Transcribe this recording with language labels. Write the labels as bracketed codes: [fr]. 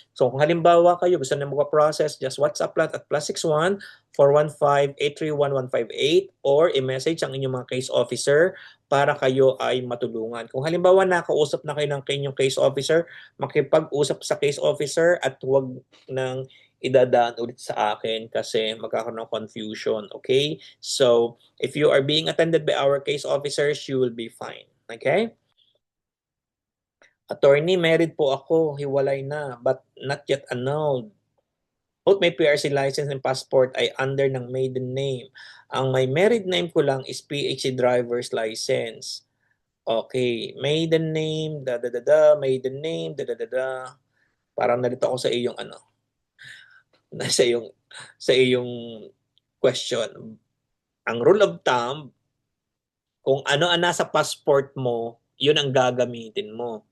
[tl] So kung halimbawa kayo gusto na mag-process, just WhatsApp lang at +61 415 831 158 or i-message ang inyong mga case officer para kayo ay matulungan. Kung halimbawa nakausap na kayo ng inyong case officer, makipag-usap sa case officer at huwag nang idadaan ulit sa akin kasi magkakaroon ng confusion. Okay? [en] So, if you are being attended by our case officers, you will be fine. Okay? [tl] Attorney, married po ako, hiwalay na, [en] but not yet annulled. [tl] Both may PRC license and passport ay under ng maiden name. Ang may married name ko lang is PHC driver's license. Okay, maiden name, maiden name, Parang nalito ako sa iyong ano, sa iyong sa iyong question. Ang rule of thumb, kung ano ang nasa passport mo, yun ang gagamitin mo.